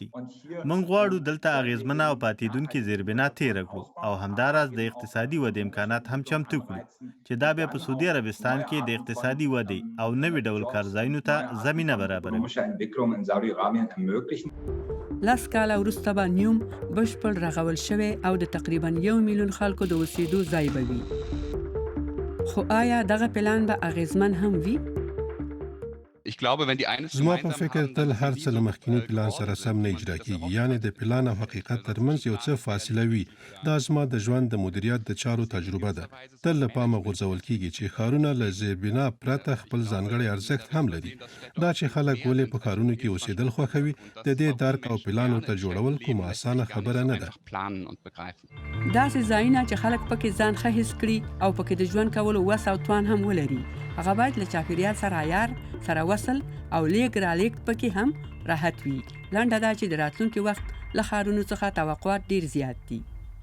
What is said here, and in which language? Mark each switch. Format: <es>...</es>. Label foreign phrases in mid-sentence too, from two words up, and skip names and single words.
<ps>موږ غواړو دلته اغیزمنه او پاتېدونکې زیربنا تیره کړو او همداراز د اقتصادي ودې امکانات هم چمتو کړو چې دا بیا په سعودي عربستان کې د اقتصادي ودې او نوي ډول کارځایونو ته زمینه برابروي. 10 کاله وروسته به نیوم بشپړ رغول شوی او د تقریبا 1 میلیون خلکو د اوسېدو ځای به وي. خو آیا دغه پلان به اغیزمن هم وي؟</ps> <de>Ich glaube, wenn die eines</de> <ps>زما په</ps> <de>gemeinsam</de> <ps>فکر</ps> <de>haben,</de> <ps>تل</ps> <de>dann</de> <ps>هر</ps> <de>sind</de> <ps>څه له</ps> <de>sie</de> <ps>مخکیني پلان</ps> <de>dort</de> <ps>سره</ps> <de>ist</de> <ps>سم نه</ps> <de>es</de> <ps>اجرا</ps> <de>auch</de> <ps>کیږي،</ps> <de>noch</de> <ps>یعنی د پلان او حقیقت ترمنځ یو څه فاصله وي. دا زما د ژوند د مدیریت د چارو تجربه ده. تل له پامه غورځول کیږي چې ښارونه له زیربنا پرته خپل ځانګړی ارزښت هم لري. دا چې خلک ولې په ښارونو کې اوسېدل خوښوي، د دې درک او پلانو ته جوړول کومه اسانه خبره نه ده.</ps> <de>planen und begreifen.</de> <ps>داسې ځایونه چې خلک پکې ځان ښه حس کړي او پکې د ژوند کولو وس او توان هم ولري، هغه باید له چاپیریال سره عیار، سره وصل او لیږد رالیږد پکې هم راحت وي. لنډه دا چې د راتلونکي وخت له ښارونو څخه توقعات ډېر زیات دي.</ps>